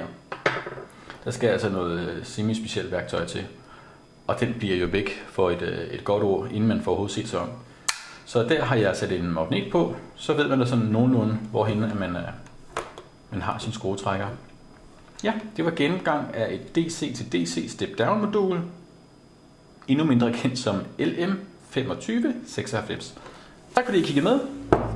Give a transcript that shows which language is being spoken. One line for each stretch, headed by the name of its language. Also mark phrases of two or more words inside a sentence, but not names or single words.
Danish: Der skal altså noget semi-specielt værktøj til. Og den bliver jo væk for et godt år, inden man får overhovedet set sig om. Så der har jeg sat en magnet på, så ved man da sådan nogenlunde, hvorhen man har sin skruetrækker. Ja, det var gennemgang af et DC til DC step-down modul. Endnu mindre kendt som LM2596. Tak fordi I kiggede med.